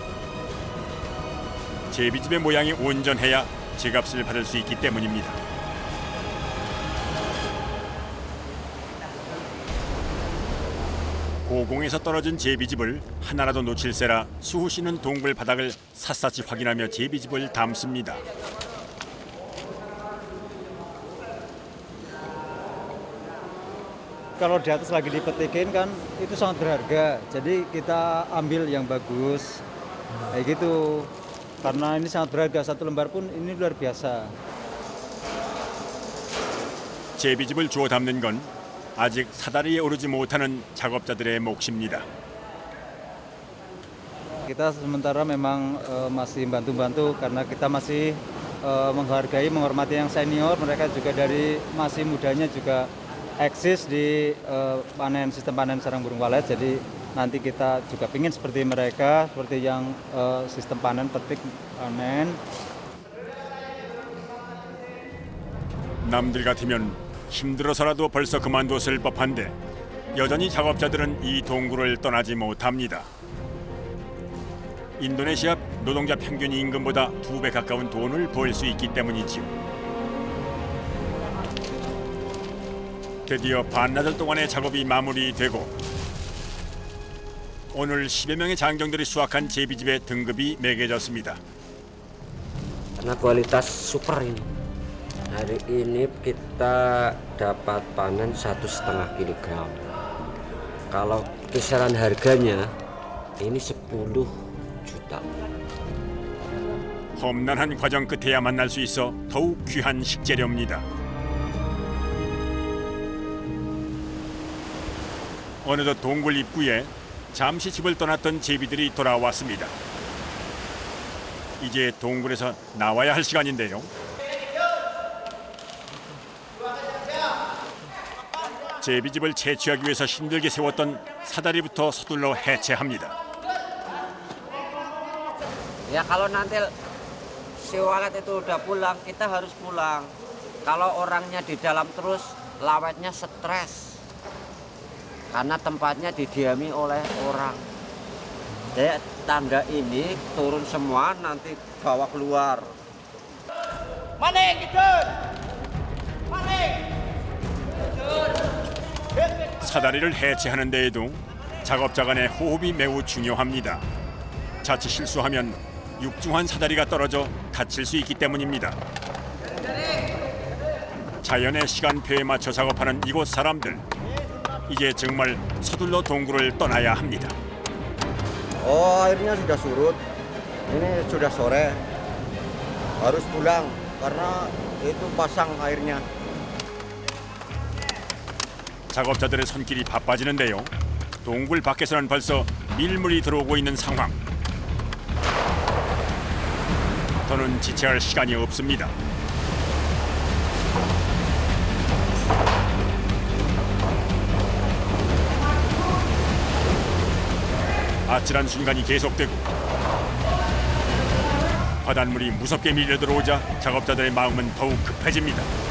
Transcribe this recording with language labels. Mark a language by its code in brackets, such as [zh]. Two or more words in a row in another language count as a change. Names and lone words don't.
[ko] 제비집의 모양이 온전해야 제값을 받을 수 있기 때문입니다. 고공에서 떨어진 제비집을 하나라도 놓칠세라 수호 씨는 동굴 바닥을 샅샅이 확인하며 제비집을 담습니다. [id] Kalau di atas lagi dipetikin kan itu sangat berharga. Jadi kita ambil yang bagus. Kayak gitu. Karena ini sangat berharga, satu lembar pun ini luar biasa. [ko] 제비집을 주워 담는 건 아직 사다리에 오르지 못하는 작업자들의 몫입니다. [id] Kita sementara memang masih bantu-bantu karena kita masih menghargai, menghormati yang senior. Mereka juga dari masih mudanya juga eksis di sistem panen sarang burung walet. Jadi nanti kita juga ingin seperti mereka, seperti yang sistem panen petik panen. [ko] 남들 같으면 힘들어서라도 벌써 그만뒀을 법한데 여전히 작업자들은 이 동굴을 떠나지 못합니다. 인도네시아 노동자 평균 임금보다 2배 가까운 돈을 벌 수 있기 때문이지요. 드디어 반나절 동안의 작업이 마무리되고 오늘 10여 명의 장정들이 수확한 제비집의 등급이 매겨졌습니다. [id] Karena kualitas super ini. Hari ini kita dapat panen 1,5 kilogram. Kalau kisaran harganya ini 10 juta. [ko] 험난한 과정 끝에야 만날 수 있어 더욱 귀한 식재료입니다. 어느덧 동굴 입구에 잠시 집을 떠났던 제비들이 돌아왔습니다. 이제 동굴에서 나와야 할 시간인데요. 제비집을 채취하기 위해서 힘들게 세웠던 사다리부터 서둘러 해체합니다. [id] Ya kalau nanti si walet itu udah pulang, kita harus pulang. Kalau orangnya di dalam terus, lawetnya stres. Karena tempatnya didiami oleh orang. Jadi tangga ini turun semua, nanti bawa keluar. Maning, gitu. Maning. [ko] 사다리를 해체하는 데에도 작업자 간의 호흡이 매우 중요합니다. 자칫 실수하면 육중한 사다리가 떨어져 다칠 수 있기 때문입니다. 자연의 시간표에 맞춰 작업하는 이곳 사람들, 이제 정말 서둘러 동굴을 떠나야 합니다. [id] Airnya sudah surut. Ini sudah sore. Harus pulang karena itu pasang airnya. [ko] 작업자들의 손길이 바빠지는데요. 동굴 밖에서는 벌써 밀물이 들어오고 있는 상황. 더는 지체할 시간이 없습니다. 아찔한 순간이 계속되고 바닷물이 무섭게 밀려 들어오자 작업자들의 마음은 더욱 급해집니다.